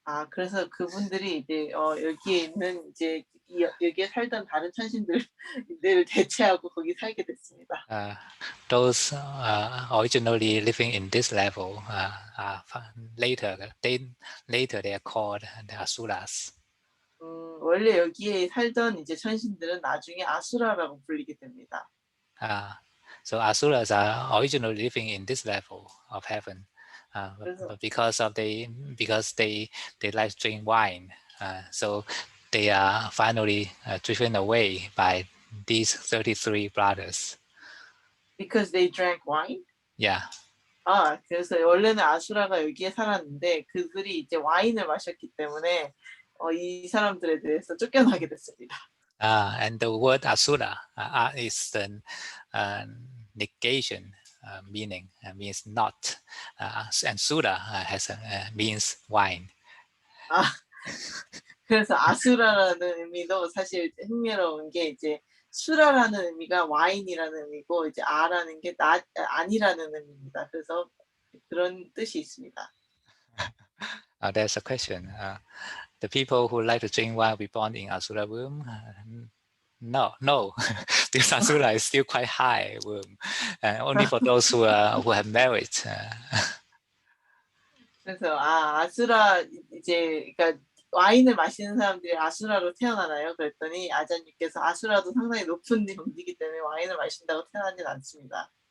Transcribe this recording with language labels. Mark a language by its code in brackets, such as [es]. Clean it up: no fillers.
[ko] 그래서 그분들이 이제 여기에 있는 이제 여기에 살던 다른 천신들을 대체하고 거기 살게 됐습니다. [en] Those originally living in this level later they are called the asuras. 원래 여기에 살던 이제 천신들은 나중에 아수라라고 불리게 됩니다. So asuras are originally living in this level of heaven, but because they like to drink wine, so they are finally driven away by these 33 brothers. Because they drank wine? Yeah. [ko] 그래서 원래는 아수라가 여기에 살았는데 그들이 이제 와인을 마셨기 때문에 이 사람들에 대해서 쫓겨나게 됐습니다. [en] And the word asura is the negation meaning, means not, and sura means wine. [ko] 그래서 아수라라는 의미도 사실 흥미로운 게 이제 수라라는 의미가 와인이라는 의미고 이제 아라는 게 아니라는 의미입니다. 그래서 그런 뜻이 있습니다. [en] There's a question. The people who like to drink wine be born in Asura womb? No, because Asura is still quite high womb, and only for those who have merit. [ko] 그래서 아수라 이제 그러니까 와인을 마시는 사람들이 아수라로 태어나나요? 그랬더니 아자님께서 아수라도 상당히 높은 경지이기 때문에 와인을 마신다고 태어나진 않습니다.